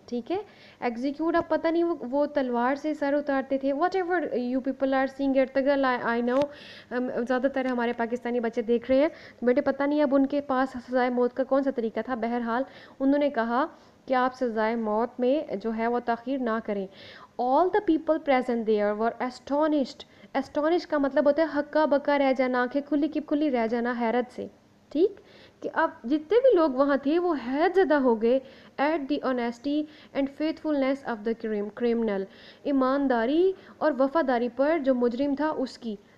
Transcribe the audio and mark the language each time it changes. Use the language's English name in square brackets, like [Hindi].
[Urdu] ٹھیک ہے، ایگزیکیوٹ، اب پتہ نہیں وہ تلوار سے سر اتارتے تھے. [English] whatever you people are seeing [Urdu] Ertugrul, [English] آئی نو [Urdu] زیادہ تر ہمارے پاکستانی بچے دیکھ رہے ہیں بیٹے، پتہ نہیں اب ان کے پاس سزائے موت کا کون سا طریقہ تھا. بہرحال انہوں نے کہا کہ آپ سزائے موت میں جو ہے وہ تاخیر نہ کریں. [English] all the people present there were astonished. [Urdu] astonished کا مطلب ہوتا ہے ہکا بکا رہ جانا, آنکھیں کھلی کی کھلی رہ جانا حیرت سے, ٹھیک, کہ اب جتنے بھی لوگ وہاں تھے وہ حیرت زدہ ہو گئے [English] at the honesty and faithfulness of the criminal, [Urdu] ایمانداری اور وفاداری پر جو مجرم تھا اس کی.